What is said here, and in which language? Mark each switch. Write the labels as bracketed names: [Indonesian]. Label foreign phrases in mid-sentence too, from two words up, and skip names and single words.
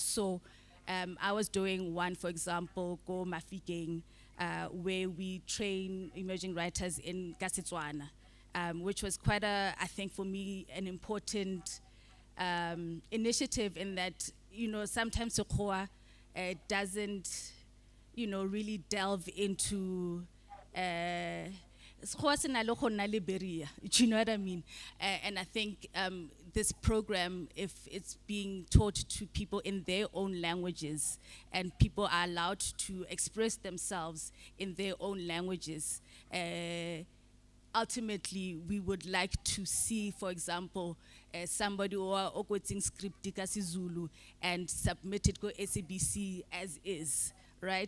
[English] So I was doing one, for example, Go Mafikeng, where we train emerging writers in Kasetswana, which was quite I think for me, an important initiative in that, you know, sometimes Sekgowa doesn't, you know, really delve into [Tswana] Sekgowa se na le go nna le beria, [English] do you know what I mean? And I think this program, if it's being taught to people in their own languages and people are allowed to express themselves in their own languages, ultimately we would like to see, for example, somebody who are okweting script ka Zulu and submit it to SABC as is, right?